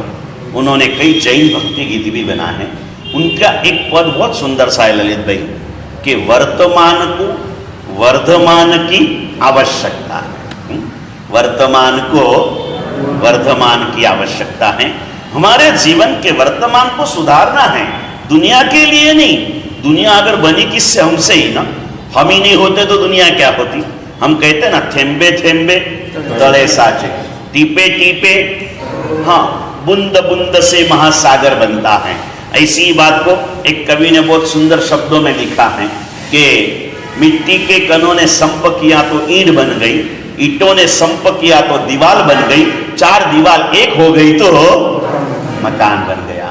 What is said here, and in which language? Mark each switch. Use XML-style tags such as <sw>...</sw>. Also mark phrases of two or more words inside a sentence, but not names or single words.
<hi>उन्होंने कई जैन भक्ति गीत भी बनाए हैं। उनका एक पद बहुत सुंदर सा है ललित भाई, कि वर्तमान को वर्धमान की आवश्यकता है। वर्तमान को वर्धमान की आवश्यकता है। हमारे जीवन के वर्तमान को सुधारना है, दुनिया के लिए नहीं। दुनिया अगर बनी किससे? हमसे ही ना। हम ही नहीं होते तो दुनिया क्या होती? हम कहते ना,</hi> <mr>थेंबे थेंबे तले साचे,</mr> <hi>टीपे टीपे, हाँ, बूंद बूंद से महासागर बनता है। ऐसी बात को एक कवि ने बहुत सुंदर शब्दों में लिखा है कि मिट्टी के कणों ने संप किया तो ईंट बन गई, ईंटों ने संप किया तो दीवार बन गई, चार दीवार एक हो गई तो मकान बन गया।</hi>